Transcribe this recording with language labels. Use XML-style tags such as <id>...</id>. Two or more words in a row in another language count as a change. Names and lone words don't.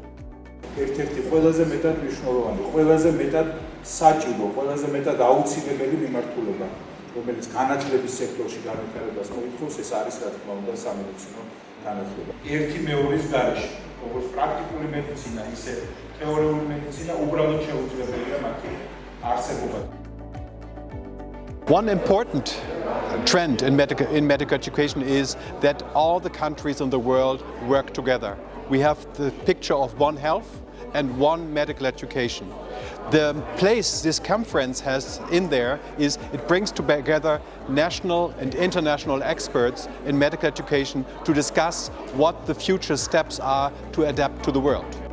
<ka>ერთ-ერთი ყველაზე მეტად მნიშვნელოვანი, ყველაზე მეტად საჭირო, ყველაზე მეტად აუცილებელი მიმართულება, რომელიც განათლების სექტორში განვითარებას მოითხოვს, ეს არის რა თქმა უნდა სამედიცინო განათლება. ერთი მეორის გარეშე, როგორც პრაქტიკული მედიცინა, ისე თეორიული მედიცინა უბრალოდ შეუძლებელია მათი არსებობა.</ka> <en>One important trend in medical education is that all the countries in the world work together. We have the picture of One Health and one medical education. The place this conference has in there is it brings together national and international experts in medical education to discuss what the future steps are to adapt to the world.</en>